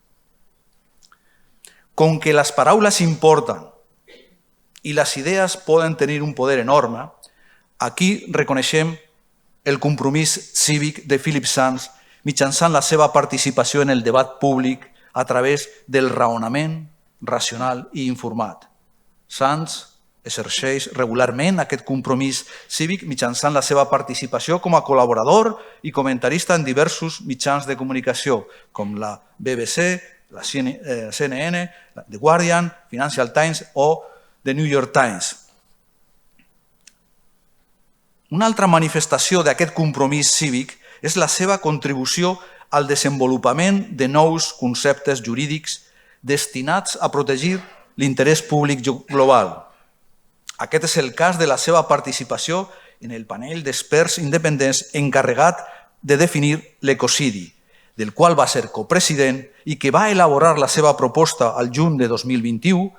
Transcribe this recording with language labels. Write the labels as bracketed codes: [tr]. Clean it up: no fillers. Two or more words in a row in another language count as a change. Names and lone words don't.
[ca] Com que les paraules importen i les idees poden tenir un poder enorme, aquí reconeixem el compromís cívic de Philippe Sands mitjançant la seva participació en el debat públic a través del raonament racional i informat. Sands exerceix regularment aquest compromís cívic mitjançant la seva participació com a col·laborador i comentarista en diversos mitjans de comunicació, com la BBC, la CNN, The Guardian, Financial Times o The New York Times. Una altra manifestació d'aquest compromís cívic és la seva contribució al desenvolupament de nous conceptes jurídics destinats a protegir l'interès públic global. Aquest és el cas de la seva participació en el panel d'experts independents encarregat de definir l'ecocidi, del qual va ser copresident i que va elaborar la seva proposta al juny de 2021.